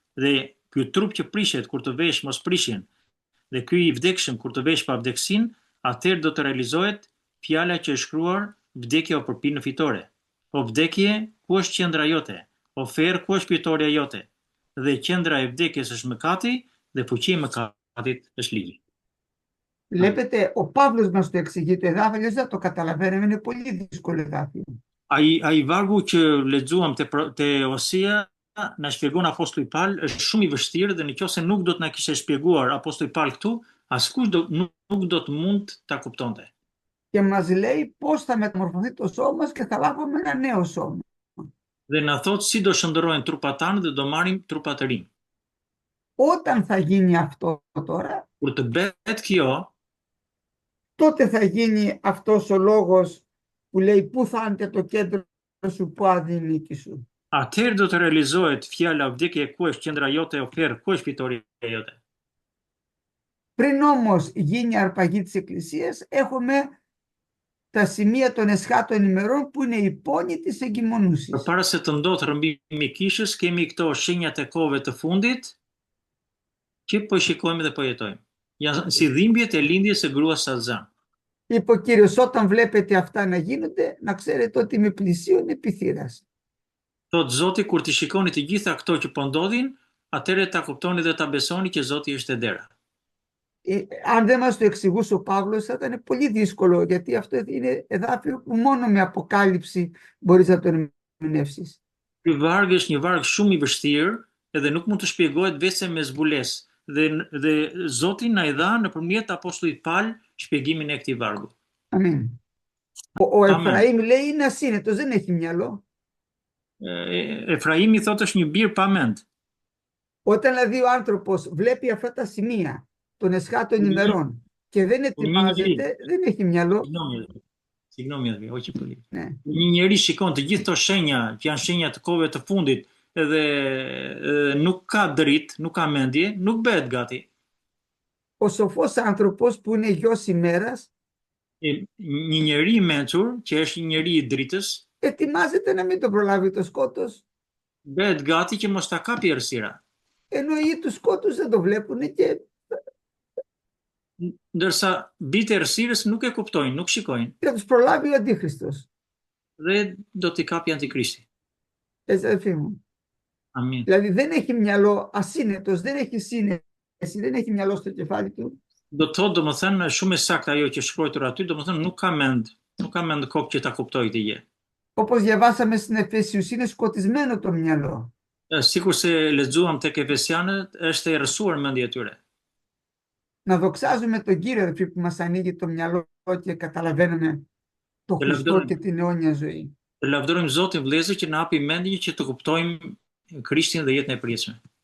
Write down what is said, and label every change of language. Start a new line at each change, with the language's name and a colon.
Albanian: Dhe ky trup që prishet kur të vesh mosprishjen dhe ky i vdekshëm kur të vesh pavdeksin, atëherë do të realizohet fjala që është shkruar, vdekja o përpi në fitore. O vdekje, ku është qendra jote? O ferë, ku është fitoria jote? Dhe qendra e vdekjes është mëkati dhe fuqia e mëkatit është ligji.
Greek: Βλέπετε, ο Παύλος μας το εξηγεί το εδάφιο, αλλιώς δεν το καταλαβαίνουμε, είναι πολύ δύσκολο εδάφιο.
Albanian: Ai vargu që lexuam te Osia na shpjegon apostulli Paul është shumë i vështirë dhe nëse nuk do të na kishte shpjeguar apostulli Paul këtu, askush nuk do të mund ta kuptonte.
Greek: Και μας λέει πώς θα μεταμορφωθεί το σώμα μας και θα λάβουμε ένα νέο σώμα.
Albanian: Dhe na thot si do shndërrohen trupat tanë dhe do marrim trupa të rinj.
Greek: Όταν θα γίνει αυτό τώρα,
Albanian: Kur të bëhet kjo,
Greek: τότε θα γίνει αυτός ο λόγος που λέει πού θα είναι το κέντρο σου, πού αδυνίκη σου.
Albanian: atëherë do të realizohet fjala vdekje ku është qendra jote, o ferë, ku është fitoria jote.
Greek: Πριν όμως γίνει η αρπαγή της Εκκλησίας, έχουμε τα σημεία των εσχάτων ημερών που είναι η πόνη της εγκυμονούσης.
Albanian: Përpara se të ndodhë rrëmbimi i kishës, kemi këto shenjat e kohëve të fundit që po shikojmë dhe po jetojmë. Janë si dhimbjet e lindjes së gruas së zan.
Greek: Είπε ο Κύριος, όταν βλέπετε αυτά να γίνονται, να ξέρετε ότι με πλησίον επιθύρας.
Albanian: Thot Zoti, kur të shikoni të gjitha këto që po ndodhin, atëherë ta kuptoni dhe ta besoni që Zoti është e dera.
Greek: Αν δεν μας το εξηγούσε ο Παύλος θα ήταν πολύ δύσκολο, γιατί αυτό είναι εδάφιο που μόνο με αποκάλυψη μπορείς να το ερμηνεύσεις.
Albanian: Ky varg është një varg shumë i vështirë, edhe nuk mund të shpjegohet vetëm me zbulesë. Dhe Zoti na i dha nëpërmjet apostullit Paul shpjegimin e këtij vargu.
Greek: Αμήν. Ο Εφραήμ λέει είναι ασύνετος, δεν έχει μυαλό.
Albanian: Efraimi thotë është një bir pa mend.
Greek: Όταν δηλαδή ο άνθρωπος βλέπει αυτά τα σημεία των εσχάτων ημερών και δεν ετοιμάζεται, δεν έχει μυαλό. Signomi, hoqi për li.
Albanian: Një njeri shikon të gjithë këto shenja, që janë shenja të kohëve të fundit, edhe nuk ka dritë, nuk ka mendje, nuk bëhet gati.
Greek: Ο σοφός άνθρωπος που είναι γιος ημέρας,
Albanian: Një njeri i mençur, që është një njeri i dritës,
Greek: ετοιμάζεται να μην το προλάβει το σκότος.
Albanian: Bëhet gati që mos ta kapi errësira.
Greek: Ενώ οι του σκότους δεν το βλέπουν και
Albanian: Ndërsa bitë e errësirës nuk e kuptojnë, nuk shikojnë.
Greek: θα τους προλάβει ο Αντίχριστος.
Albanian: Dhe do t'i kapi Antikrishti.
Greek: Έτσι, αδελφοί μου.
Albanian: Amin.
Greek: Δηλαδή δεν έχει μυαλό, ασύνετος, δεν έχει σύνεση, δεν έχει μυαλό στο κεφάλι του.
Albanian: Do të thotë, domethënë, shumë e saktë ajo që shkruar aty, domethënë nuk ka mend kokë që ta kuptojë të gjë.
Greek: Όπως διαβάσαμε στην Εφέσιους, είναι σκοτισμένο το μυαλό.
Albanian: Sikur se lexuam tek Efesianët, është e errësuar mendja e tyre.
Greek: Να δοξάζουμε τον Κύριο, αδελφοί, που μας ανοίγει το μυαλό και καταλαβαίνουμε το
Albanian: Të
Greek: Χριστό
Albanian: lavdërojmë,
Greek: και την αιώνια ζωή.
Albanian: të lavdërojmë Zotin vëllezër që na hapi mendje që të kuptojmë Krishtin dhe jetën e përjetshme.